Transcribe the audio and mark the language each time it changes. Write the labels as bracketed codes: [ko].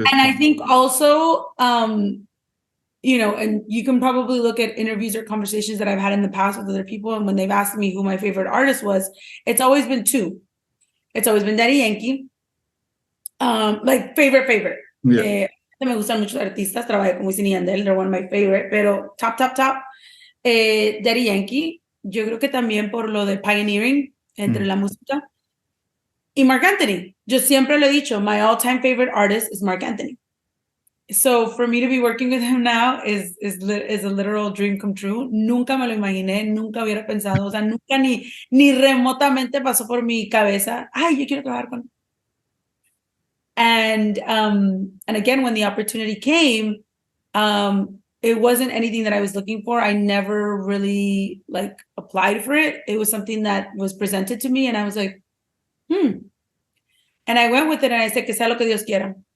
[en] And I think also, and you can probably look at interviews or conversations that I've had in the past with other people, and when they've asked me who my favorite artist was, it's always been 2. It's always been Daddy Yankee, like favorite. Yeah. [es] Me gustan muchos artistas, trabajé con Wisin y Yandel, [en] they're one of my favorite, [es] pero top, Daddy Yankee, yo creo que también por lo de pioneering entre la música, y Marc Anthony. Yo siempre lo he dicho, [en] my all-time favorite artist is Marc Anthony. So for me to be working with him now is a literal dream come true. [es] Nunca me lo imaginé, nunca hubiera pensado, o sea, nunca ni remotamente pasó por mi cabeza, ay, yo quiero trabajar con él. [en] And again, when the opportunity came, it wasn't anything that I was looking for. I never really like applied for it. It was something that was presented to me, and I was like, And I went with it, and I said, [es] que sea lo que Dios quiera.